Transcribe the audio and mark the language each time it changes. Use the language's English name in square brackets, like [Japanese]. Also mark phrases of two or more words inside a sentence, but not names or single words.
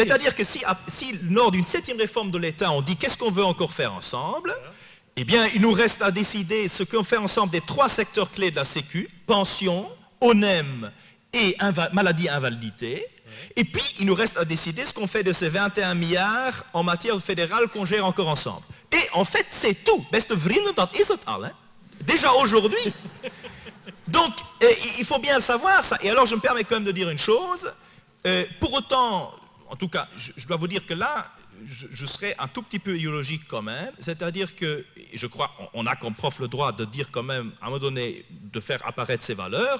[French] C'est-à-dire que si lors d'une 7e réforme de l'État, on dit qu'est-ce qu'on veut encore faire ensemble, eh bien il nous reste à décider ce qu'on fait ensemble des 3 secteurs clés de la Sécu, pension, ONEM et maladie invalidité. Et puis, il nous reste à décider ce qu'on fait de ces 21 milliards en matière fédérale qu'on gère encore ensemble. Et en fait, c'est tout. [Dutch] Beste vrienden, dat is het al. [French] Hein? Déjà aujourd'hui. Donc, il faut bien savoir ça. Et alors, je me permets quand même de dire une chose. Pour autant, en tout cas, je dois vous dire que là, je serais un tout petit peu idéologique quand même. C'est-à-dire que, je crois, on a comme prof le droit de dire quand même, à un moment donné, de faire apparaître ses valeurs.